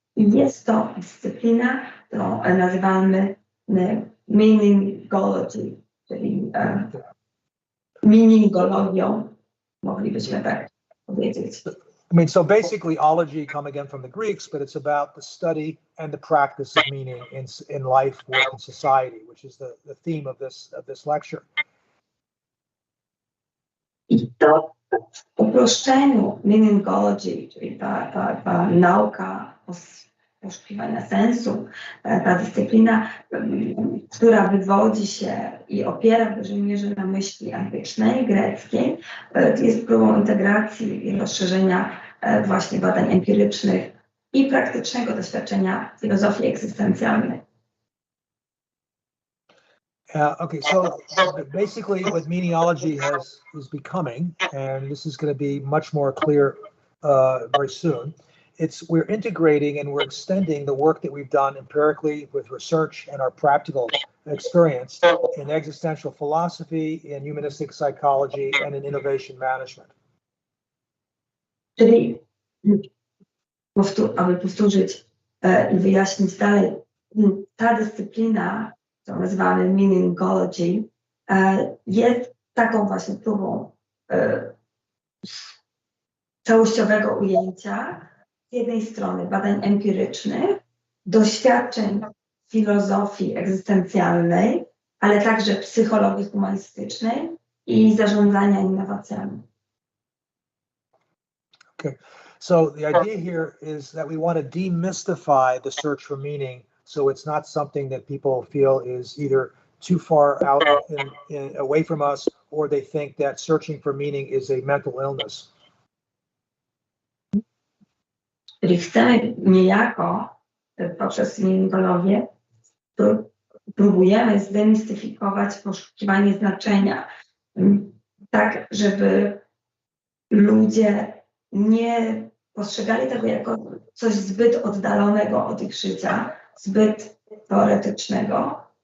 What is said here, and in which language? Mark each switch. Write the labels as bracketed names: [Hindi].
[Polish] I jest to dyscyplina, którą nazywamy meaningology, czyli meaningologią, moglibyśmy tak powiedzieć. [English] I mean, so basically, ology come again from the Greeks, but it's about the study and the practice of meaning in life, work, and society, which is the theme of this lecture. [Polish] I to w uproszczeniu meaningology, czyli ta nauka poszukiwania sensu, ta dyscyplina, która wywodzi się i opiera w dużej mierze na myśli antycznej, greckiej, jest próbą integracji i rozszerzenia właśnie badań empirycznych i praktycznego doświadczenia filozofii egzystencjalnej. [English] Okay, so basically what meaningology is becoming, and this is going to be much more clear very soon, we're integrating and we're extending the work that we've done empirically with research and our practical experience in existential philosophy, in humanistic psychology, and in innovation management. [Polish] Czyli, aby powtórzyć i wyjaśnić dalej, ta dyscyplina co nazywamy meaningology, jest taką właśnie próbą całościowego ujęcia z jednej strony badań empirycznych, doświadczeń filozofii egzystencjalnej, ale także psychologii humanistycznej i zarządzania innowacjami. [English] Okay, so the idea here is that we want to demystify the search for meaning, so it's not something that people feel is either too far out away from us, or they think that searching for meaning is a mental illness. [Polish] Czyli chcemy niejako poprzez meaningologię próbujemy zdemistyfikować poszukiwanie znaczenia, tak żeby ludzie nie postrzegali tego jako coś zbyt oddalonego od ich życia, zbyt teoretycznego.